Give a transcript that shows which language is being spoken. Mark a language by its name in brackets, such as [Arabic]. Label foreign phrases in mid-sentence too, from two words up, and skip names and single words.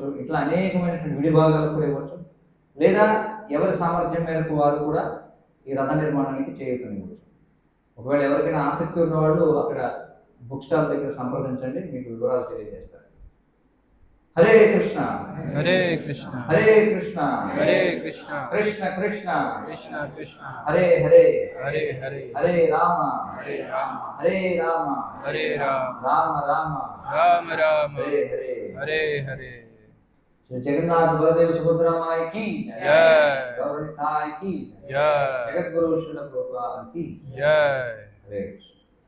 [Telugu] ఇట్లా అనేకమైనటువంటి విడి భాగాలకు కూడా ఇవ్వచ్చు. లేదా ఎవరి సామర్థ్యం మేరకు వారు కూడా ఈ రథ నిర్మాణానికి చేయూతనివ్వచ్చు. ఒకవేళ ఎవరికైనా ఆసక్తి ఉన్నవాళ్ళు అక్కడ బుక్ స్టాల్ దగ్గర సంప్రదించండి, మీకు వివరాలు తెలియజేస్తారు. [Sanskrit] హరే కృష్ణ హరే కృష్ణ హరే కృష్ణ హరే కృష్ణ కృష్ణ కృష్ణ కృష్ణ కృష్ణ హరే హరే హరే హరే హరే రామ హరే రామ హరే రామ హరే రామ రామ రామ రామ రామ హరే హరే హరే హరే. [Hindi] श्री जगन्नाथ बलदेव सुभद्रा माई की जय। गौरनिताय की जय जगत गुरु श्रील प्रभुपाद की जय। [Sanskrit] हरे कृष्ण।